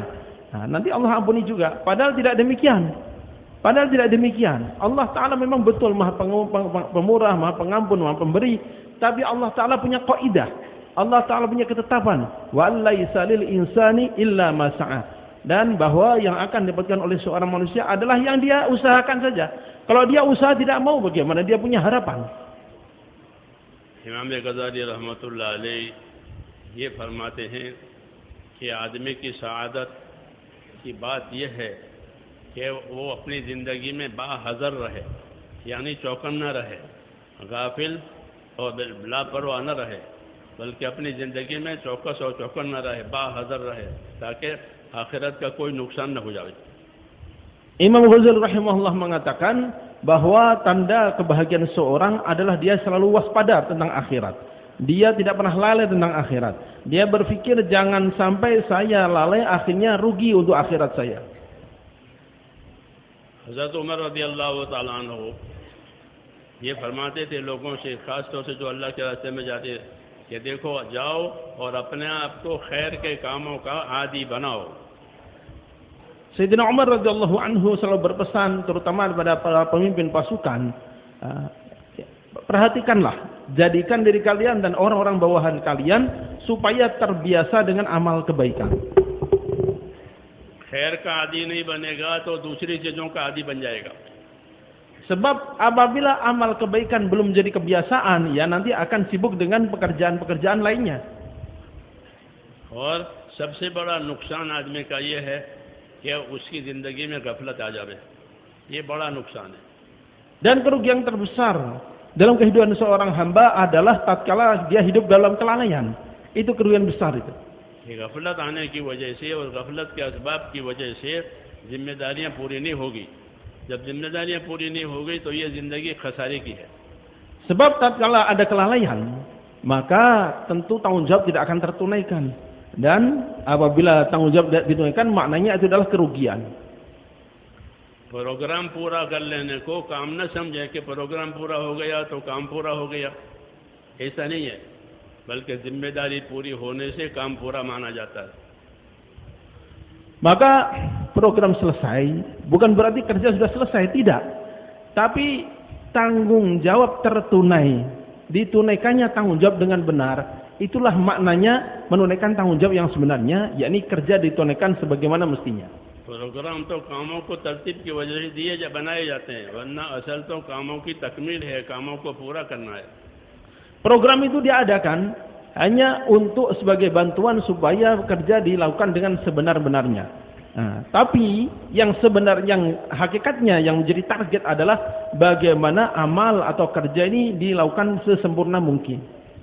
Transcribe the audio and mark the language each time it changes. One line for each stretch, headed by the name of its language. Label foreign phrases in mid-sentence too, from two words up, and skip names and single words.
Indonesian: Nah, nanti Allah ampuni juga. Padahal tidak demikian. Allah Ta'ala memang betul Maha Pemurah, Maha Pengampun, Maha Pemberi. Tapi Allah Ta'ala punya kaidah. Allah Ta'ala punya ketetapan.
Arabic: وليس للإنسان إلا ما سعى.
Indonesian: Dan bahwa yang akan didapatkan oleh seorang manusia adalah yang dia usahakan saja. Kalau dia usaha tidak mau, bagaimana dia punya harapan?
Hindi: इमाम गज़ाली
Arabic: رحمة الله عليه
Hindi: ये फरमाते हैं कि आदमी की सआदत की बात यह है कि वो अपनी ज़िंदगी में बाहज़र रहे, यानी चौकन न रहे, गाफिल और लापरवाह न रहे, बल्कि अपनी ज़िंदगी में चौकस और चौकन न रहे, बाहज़र रहे, ताकि आखिरत का कोई नुकसान न हो जाए।
Indonesian: Imam Ghazali rahimahullah mengatakan bahwa tanda kebahagiaan seorang adalah dia selalu waspada tentang akhirat. Dia tidak pernah lalai tentang akhirat. Dia berpikir jangan sampai saya lalai, akhirnya rugi untuk akhirat saya.
Hindi: हज़रत उमर
Arabic: رضي الله تعالى عنه
Hindi: ये फरमाते थे लोगों से, ख़ास तौर से जो अल्लाह के रास्ते में जाते, कि देखो जाओ और अपने आप को खैर के कामों का आदी बनाओ।
Indonesian: Sayyidina Umar
Arabic: رضي الله عنه
Indonesian: selalu berpesan terutama kepada para pemimpin pasukan, perhatikanlah, jadikan diri kalian dan orang-orang bawahan kalian supaya terbiasa dengan amal kebaikan.
Hindi: खैर का आदी नहीं बनेगा तो दूसरी चीज़ों का आदी बन जाएगा।
Indonesian: Sebab apabila amal kebaikan belum jadi kebiasaan, ya nanti akan sibuk dengan pekerjaan-pekerjaan lainnya.
Hindi: और सबसे बड़ा नुकसान आदमी का ये है कि उसकी ज़िंदगी में गफलत आ जाए। ये बड़ा नुकसान है।
Indonesian: Dan kerugian terbesar dalam kehidupan seorang hamba adalah tatkala dia hidup dalam kelalaian. Itu kerugian besar itu.
Hindi: ये गफलत आने की वजह से और गफलत के असबाब की वजह से जिम्मेदारियां पूरी नहीं होगी। जब जिम्मेदारियां पूरी नहीं हो गई तो ये जिंदगी खसारे की है।
Indonesian: Sebab tatkala ada kelalaian, maka tentu tanggung jawab tidak akan tertunaikan. Dan apabila tanggung jawab tidak ditunaikan, maknanya itu adalah kerugian.
Hindi: प्रोग्राम पूरा कर लेने को काम न समझे कि प्रोग्राम पूरा हो गया तो काम पूरा हो गया, ऐसा नहीं है, बल्कि जिम्मेदारी पूरी होने से काम पूरा माना जाता है।
Indonesian: Maka program selesai bukan berarti kerja sudah selesai, tidak. Tapi tanggung jawab tertunai, ditunaikannya tanggung jawab dengan benar, itulah maknanya menunaikan tanggung jawab yang sebenarnya, yakni kerja ditunaikan sebagaimana mestinya.
Hindi: प्रोग्राम तो कामों को तरतीब की वजह से दिए बनाए जाते हैं, वरना असल तो कामों की तकमील है, कामों को पूरा करना है।
Indonesian: Program itu diadakan hanya untuk sebagai bantuan supaya kerja dilakukan dengan sebenar-benarnya. Nah, tapi yang sebenarnya, yang hakikatnya yang menjadi target adalah bagaimana amal atau kerja ini dilakukan sesempurna mungkin.